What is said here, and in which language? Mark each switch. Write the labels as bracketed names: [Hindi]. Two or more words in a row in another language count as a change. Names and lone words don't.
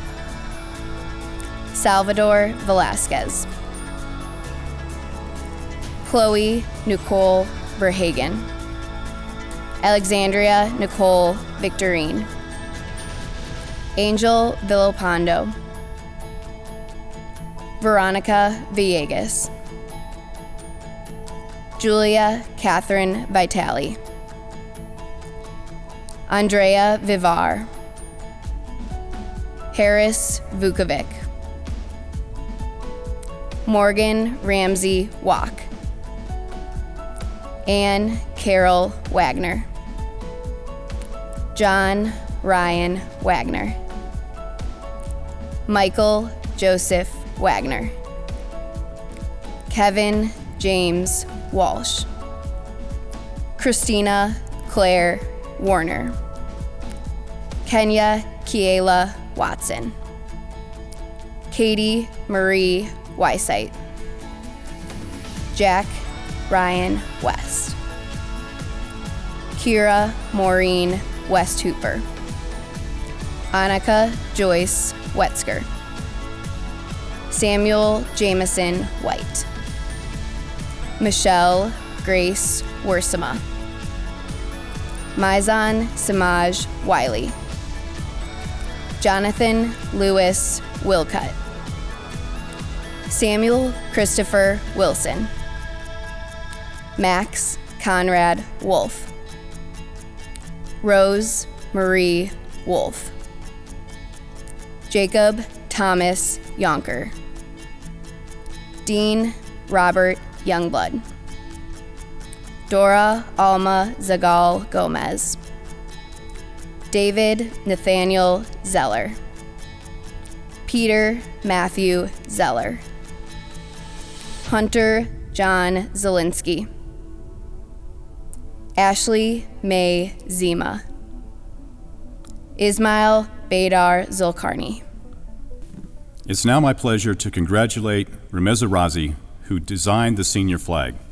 [English] Salvador Velasquez. Chloe Nicole Verhagen. Alexandria Nicole Victorine. Angel Villopondo. Veronica Villegas. Julia Catherine Vitale. Andrea Vivar. Harris Vukovic. Morgan Ramsey Walk. Anne Carol Wagner. John Ryan Wagner. Michael Joseph Wagner. Kevin James Walsh. Christina Claire Warner. Kenya Kiela Watson. Katie Marie Weisheit. Jack Ryan West. Kira Maureen West Hooper. Annika Joyce Wetzker. Samuel Jameson White. Michelle Grace Worsama. Mizan Samaj Wiley. Jonathan Lewis Wilcutt. Samuel Christopher Wilson. Max Conrad Wolf. Rose Marie Wolf. Jacob Thomas Yonker. Dean Robert Youngblood. Dora Alma Zagal Gomez. David Nathaniel Zeller. Peter Matthew Zeller. Hunter John Zielinski. Ashley May Zima. Ismail Badar Zulkarni. It's now my pleasure to congratulate Remeza Razi, who designed the senior flag.